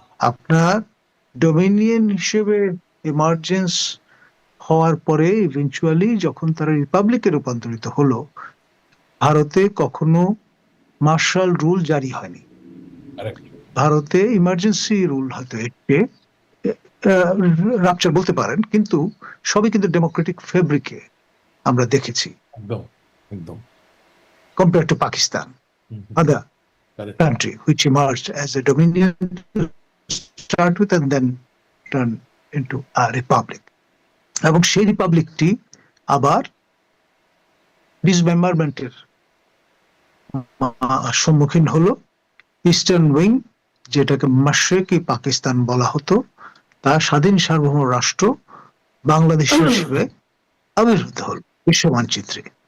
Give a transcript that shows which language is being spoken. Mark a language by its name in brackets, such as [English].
[Bangla] আপনার ডোমিনিয়ন হিসেবে এমার্জেন্স হওয়ার পরে ইভেন্চুয়ালি যখন তারা রিপাবলিকে রূপান্তরিত হলো, ভারতে কখনো মার্শাল রুল জারি হয়নি। ভারতে ইমার্জেন্সি রুল হয়তো একটি রাপচার বলতে পারেন, কিন্তু সবই কিন্তু ডেমোক্রেটিক ফেব্রিকে আমরা দেখেছি, একদম একদম [English] Compare to Pakistan, other country which emerged as a dominion to start with and then turn into a republic. [Bangla] এবং সেই রিপাবলিকটি আবার ডিসমেম্বারমেন্টের সম্মুখীন হলো। ইস্টার্ন উইং, যেটাকে মাশরিকি পাকিস্তান বলা হতো, তা স্বাধীন সার্বভৌম রাষ্ট্র বাংলাদেশ হিসেবে আবির্ভূত হল বিশ্ব মানচিত্রে।